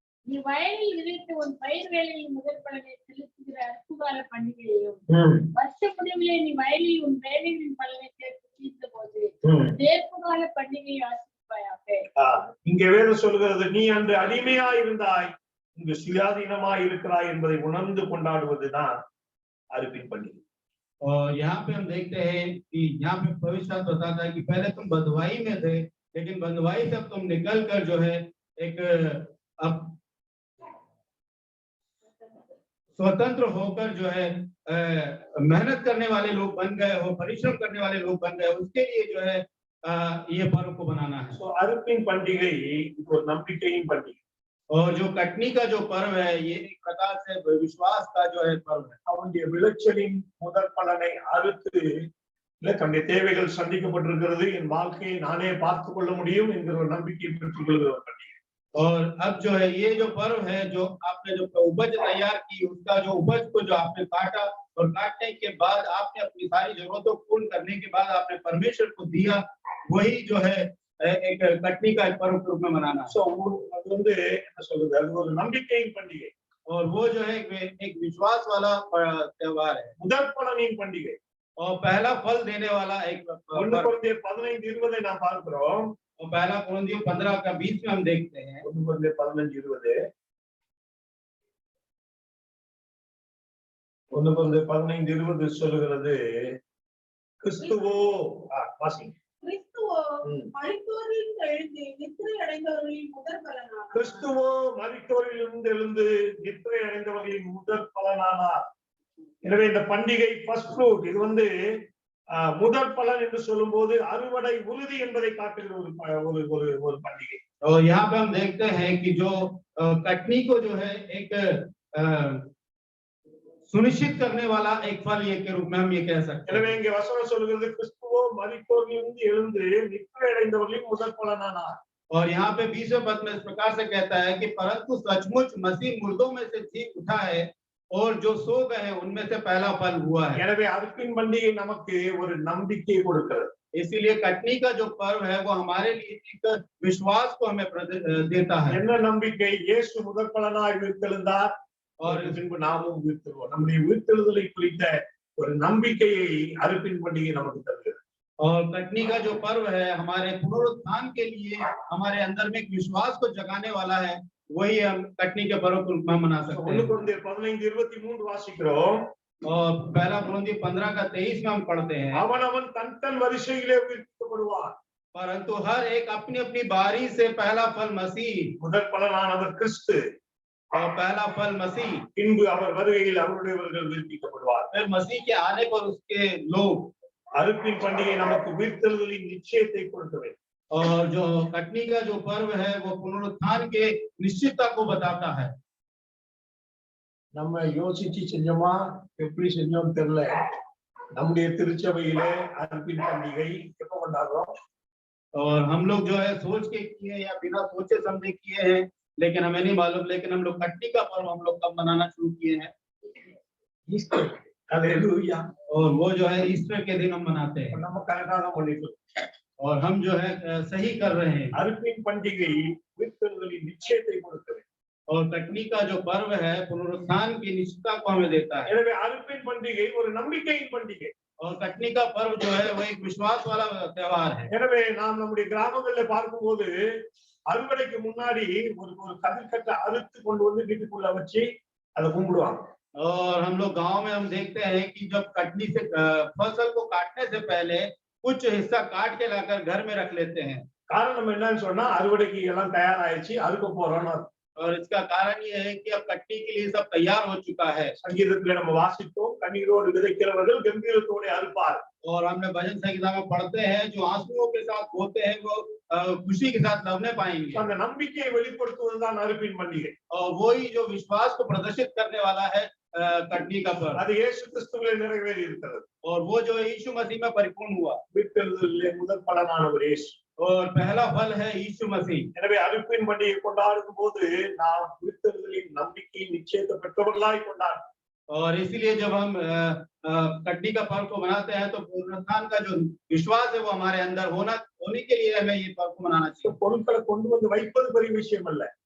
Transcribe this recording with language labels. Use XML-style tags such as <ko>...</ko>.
<ta>நீ வயலில் விதைத்த உன் பயிர் வேலையின் முதல் பலனை செலுத்துகிற அறுப்பு கால பண்டிகையையும் வருஷ முடிவிலே நீ வயலில் உன் வேலையின் பலனை சேர்த்து தீர்த்த போது சேர்ப்பு கால பண்டிகையை ஆசரிப்பாயாக. இங்கே வேதம் சொல்கிறது, நீ அன்று அடிமையா இருந்தாய், இங்கு சுயாதீனமாய் இருக்கிறாய் என்பதை உணர்ந்து கொண்டாடுவதுதான் அறுப்பின் பண்டிகை.</ta> <hi>और यहाँ पे हम देखते हैं कि यहाँ पे पवित्र शास्त्र बताता है कि पहले तुम बंधुआई में थे, लेकिन बंधुआई से अब तुम निकल कर जो है एक अब स्वतंत्र होकर जो है मेहनत करने वाले लोग बन गए हो, परिश्रम करने वाले लोग बन गए, उसके लिए जो है ये पर्व को बनाना है।</hi> <ta>அறுப்பின் பண்டிகை இது ஒரு நம்பிக்கையின் பண்டிகை.</ta> <hi>और जो कटनी का जो पर्व है ये एक प्रकार से विश्वास का जो है पर्व है।</hi> <ta>அவனுடைய விளைச்சலின் முதல் பலனை அறுத்து, இல்ல தன்னுடைய தேவைகள் சந்திக்கப்பட்டிருக்கிறது, என் வாழ்க்கையை நானே பார்த்துக் கொள்ள முடியும் என்கிற ஒரு நம்பிக்கையை பெற்றுக் கொள்கிற ஒரு பண்டிகை.</ta> <hi>और अब जो है ये जो पर्व है, जो आपने जो उपज तैयार की, उसका जो उपज को जो आपने काटा और काटने के बाद आपने अपनी सारी जरूरतों को पूर्ण करने के बाद आपने परमेश्वर को दिया, वही जो है एक कटनी का एक पर्व के रूप में मनाना।</hi> <ta>சோ அது வந்து என்ன சொல்றது, அது ஒரு நம்பிக்கையின் பண்டிகை.</ta> <hi>और वो जो है एक विश्वास वाला त्योहार है,</hi> <ta>முதல் பலனின் பண்டிகை.</ta> <hi>और पहला फल देने वाला एक</hi> <ta>1 கொரிந்தியர் 15:20 நாம் பார்க்கிறோம்.</ta> <hi>और पहला कुरिन्थियों 15 का 20 में हम देखते हैं।</hi> <ta>1 கொரிந்தியர் 15:20 1 கொரிந்தியர் 15:20 சொல்லுகிறது, கிறிஸ்துவோ வாசிங்க. கிறிஸ்துவோ மரித்தோரிலிருந்து எழுந்து நித்திரை அடைந்தவர்களின் முதல் பலனானார். கிறிஸ்துவோ மரித்தோரிலிருந்து எழுந்து நித்திரை அடைந்தவர்களின் முதல் பலனானார். எனவே இந்த பண்டிகை ஃபர்ஸ்ட் ஃப்ரூட், இது வந்து முதல் பலன் என்று சொல்லும்போது அறுவடை உறுதி என்பதை காட்டுகிற ஒரு பண்டிகை.</ta> <hi>और यहाँ पे हम देखते हैं कि जो कटनी को जो है एक सुनिश्चित करने वाला एक फल ये के रूप में हम ये कह सकते हैं।</hi> <ta>எனவே இங்கே வசனம் சொல்கிறது, கிறிஸ்துவோ மரித்தோரிலிருந்து எழுந்து நித்திரை அடைந்தவர்களின் முதல் பலனானார்.</ta> <hi>और यहाँ पे 20वें पद में इस प्रकार से कहता है कि परंतु सचमुच मसीह मुर्दों में से जी उठा है और जो सो गए हैं उनमें से पहला फल हुआ है।</hi> <ta>எனவே அறுப்பின் பண்டிகை நமக்கு ஒரு நம்பிக்கையை கொடுக்கிறது.</ta> <hi>इसीलिए कटनी का जो पर्व है वो हमारे लिए एक विश्वास को हमें देता है।</hi> <ta>என்ன நம்பிக்கை? இயேசு முதல் பலனாய் உயிர்த்தெழுந்தார், और பின்பு நாமும் உயிர்த்தெழுவோம். நம்முடைய உயிர்த்தெழுதலை குறித்த ஒரு நம்பிக்கையை அறுப்பின் பண்டிகை நமக்கு தருகிறது.</ta> <hi>और कटनी का जो पर्व है हमारे पुनरुत्थान के लिए हमारे अंदर में एक विश्वास को जगाने वाला है, वही हम कटनी के पर्व को मना सकते हैं।</hi> <ta>1 கொரிந்தியர் 15:23 வாசிக்கிறோம்.</ta> <hi>और पहला कुरिन्थियों 15 का 23 में हम पढ़ते हैं,</hi> <ta>அவனவன் தன் வரிசையிலே உயிர்ப்பிக்கப்படுவான்.</ta> <hi>परंतु हर एक अपनी अपनी बारी से पहला फल मसीह,</hi> <ta>முதல் பலனானவர் கிறிஸ்து,</ta> <hi>और पहला फल मसीह,</hi> <ta>பின்பு அவர் வருகையில் அவருடையவர்கள் உயிர்ப்பிக்கப்படுவார்.</ta> <hi>फिर मसीह के आने पर उसके लोग।</hi> <ta>அறுப்பின் பண்டிகை நமக்கு உயிர்த்தெழுதலின் நிச்சயத்தை கொடுக்கிறது.</ta> <hi>और जो कटनी का जो पर्व है वो पुनरुत्थान के निश्चितता को बताता है।</hi> <ta>நம்ம யோசிச்சு செஞ்சோமா, எப்படி செஞ்சோம் தெரியல. நம்முடைய திருச்சபையிலே அறுப்பின் பண்டிகை எப்ப கொண்டாடுறோம்?</ta> <hi>और हम लोग जो है सोच के किए या बिना सोचे समझे किए हैं, लेकिन हमें नहीं मालूम, लेकिन हम लोग कटनी का पर्व हम लोग कब मनाना शुरू किए हैं? ईस्टर. हालेलुया. और वो जो है ईस्टर के दिन हम मनाते हैं</hi> <ta>நம்ம கரெக்டா தான் பண்ணிட்டு இருக்கோம்.</ta> <hi>और हम जो है सही कर रहे हैं।</hi> <ta>அறுப்பின் பண்டிகை உயிர்த்தெழுதலின் நிச்சயத்தை கொடுக்கிறது.</ta> <hi>और कटनी का जो पर्व है पुनरुत्थान की निश्चितता को हमें देता है।</hi> <ta>எனவே அறுப்பின் பண்டிகை ஒரு நம்பிக்கையின் பண்டிகை.</ta> <hi>और कटनी का पर्व जो है वो एक विश्वास वाला त्योहार है।</hi> <ta>எனவே நாம் நம்முடைய கிராமங்கள்ல பார்க்கும்போது அறுவடைக்கு முன்னாடி ஒரு ஒரு கதிர்கட்டை அறுத்து கொண்டு வந்து வீட்டுக்குள்ள வச்சு அதை கும்பிடுவாங்க.</ta> <hi>और हम लोग गांव में हम देखते हैं कि जब कटनी से फसल को काटने से पहले कुछ हिस्सा काट के लाकर घर में रख लेते हैं।</hi> <ta>காரணம் என்னன்னு சொன்னா அறுவடைக்கு எல்லாம் தயாராயிடுச்சு அறுக்க போறோம்னு.</ta> <hi>और इसका कारण ये है कि अब कटनी के लिए सब तैयार हो चुका है।</hi> <ta>சங்கீதத்துல நம்ம வாசித்தோம் கண்ணீரோடு விதைக்கிறவர்கள் கம்பீரத்தோடு அறுப்பார்.</ta> <hi>और हमने भजन संहिता में पढ़ते हैं जो आंसुओं के साथ बोते हैं वो खुशी के साथ लवने पाएंगे।</hi> <ta>அந்த நம்பிக்கையை வெளிப்படுத்துவதுதான் அறுப்பின் பண்டிகை.</ta> <hi>और वही जो विश्वास को प्रदर्शित करने वाला है कटनी का पर्व।</hi> <ta>அது இயேசு கிறிஸ்துவிலே நிறைவேறி இருக்கிறது.</ta> <hi>और वो जो यीशु मसीह में परिपूर्ण हुआ।</hi> <ta>உயிர்த்தெழுதலிலே முதல் பலனானவர் இயேசு.</ta> <hi>और पहला फल है यीशु मसीह।</hi> <ta>எனவே அறுப்பின் பண்டிகை கொண்டாடும் போது நாம் உயிர்த்தெழுதலின் நம்பிக்கையின் நிச்சயத்தை பெற்றவர்களாய் கொண்டாடுறோம்.</ta> <hi>और इसीलिए जब हम कटनी का पर्व को मनाते हैं तो पुनरुत्थान का जो विश्वास है वो हमारे अंदर होने के लिए हमें ये पर्व को मनाना चाहिए।</hi> <ta>பொருட்களை கொண்டு வந்து வைப்பது பெரிய விஷயம் அல்ல.</ta>